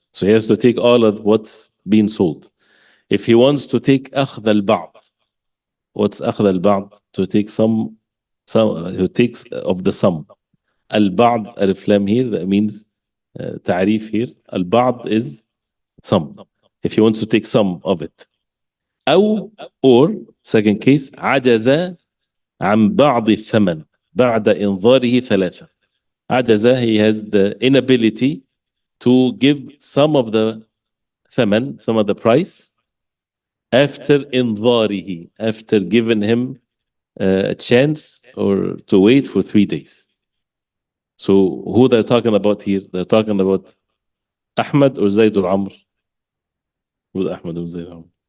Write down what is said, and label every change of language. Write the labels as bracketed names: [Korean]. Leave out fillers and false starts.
[English] So he has to take all of what's being sold. If he wants to take [Arabic] أخذ البعض, [English] what's أخذ البعض? To take some who takes of the sum. البعض, alif lam here, that means تعريف here. البعض is some. If he wants to take some of it. [Arabic] أو, [English] or, second case, [Arabic] عجز عن بعض الثمن بعد إنظاره ثلاثة. [English] عجز, he has the inability to give some of the ثمن, some of the price, after إنظاره, after giving him a chance or to wait for 3 days. So who they're talking about here? They're talking about Ahmed or Zayd or Amr? Who's Ahmed or Zayd or Amr?